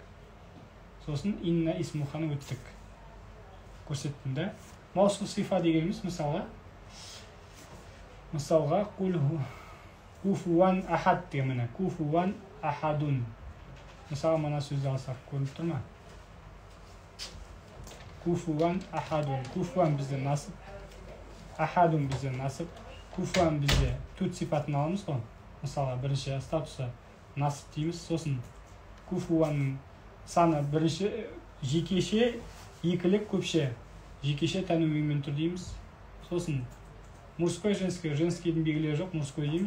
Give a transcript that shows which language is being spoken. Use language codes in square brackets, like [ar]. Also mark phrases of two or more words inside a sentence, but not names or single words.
[kk] Сосын инна исмуханы өттік. Көрсеттім да. [ar] موصوف صفة [kk] дегеніміз мысалға [ar] كفوا أحد [kk] деген міне. [ar] كفوا أحد. [kk] Мысалы мына сөзді алсақ көрініп тұр ма? [ar] كفوا أحد. [kk] Куфуан бізде насып. Ахадун бізде насып. Куфуан бізде тут сипатын аламыз ғой. Мысалы бірінші статусы насып дейміз. Сосын куфуанның саны бірінші жекеше, екілік көпше. Жекеше тәнуинмен тұр дейміз. Сосын [ru] мужской, женский, [kk] женскийдің белгілері жоқ, мужской дейміз.